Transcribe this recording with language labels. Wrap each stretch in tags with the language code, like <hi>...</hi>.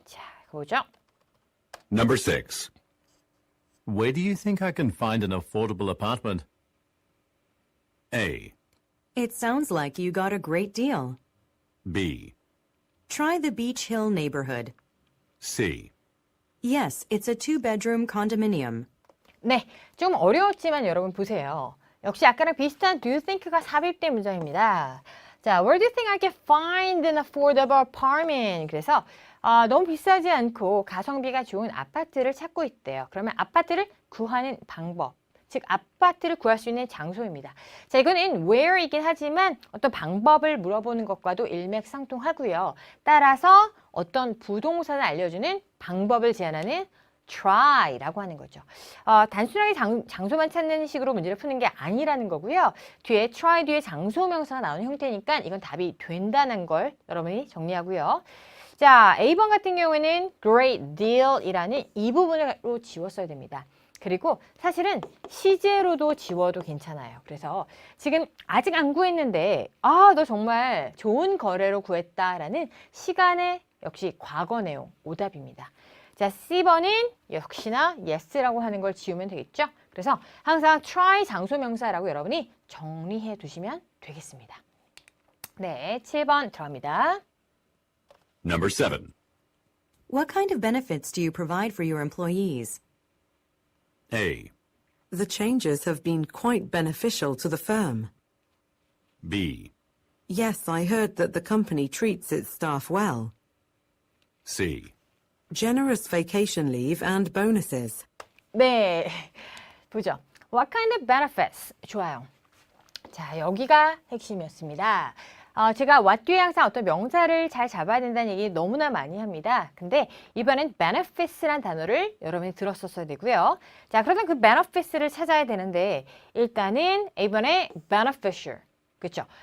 <ko>자, 보죠.</ko> <en>Number 6. Where do you think I can find an affordable apartment? A. It sounds like you got a great deal. B. Try the Beach Hill neighborhood. C. Yes, it's a two-bedroom condominium.</en> <ko>네, 좀 어려웠지만 여러분 보세요. 역시 아까랑 비슷한 do you think 가 삽입된 문장입니다.</ko> <en>자, where do you think I can find an affordable apartment?</en> <ko>그래서 너무 비싸지 않고 가성비가 좋은 아파트를 찾고 있대요. 그러면 아파트를 구하는 방법, 즉 아파트를 구할 수 있는 장소입니다. 자, 이거는 where이긴 하지만 어떤 방법을 물어보는 것과도 일맥상통하고요. 따라서 어떤 부동산을 알려주는 방법을 제안하는 try라고 하는 거죠. 단순하게 장소만 찾는 식으로 문제를 푸는 게 아니라는 거고요. 뒤에 try 뒤에 장소 명사가 나오는 형태니까 이건 답이 된다는 걸 여러분이 정리하고요. 자, A번 같은 경우에는 great deal이라는 이 부분으로 지웠어야 됩니다. 그리고 사실은 시제로도 지워도 괜찮아요. 그래서 지금 아직 안 구했는데 너 정말 좋은 거래로 구했다라는 시간의 역시 과거 내용 오답입니다. 자, C번은 역시나 yes라고 하는 걸 지우면 되겠죠? 그래서 항상 try 장소 명사라고 여러분이 정리해 두시면 되겠습니다. 네, 7번 들어갑니다.</ko> <en>Number 7. What kind of benefits do you provide for your employees? A. The changes have been quite beneficial to the firm. B. Yes, I heard that the company treats its staff well. C. Generous vacation leave and bonuses. 네, 보죠. What kind of benefits? 좋아요.</en> <ko>자, 여기가 핵심이었습니다. 제가 what 뒤에 항상 어떤 명사를 잘 잡아야 된다는 얘기 너무나 많이 합니다. 근데 이번엔 benefits란 단어를 여러분이 들었었어야 되고요. 자, 그러면 그 benefits를 찾아야 되는데 일단은 이번에 beneficial. 그렇죠?</ko>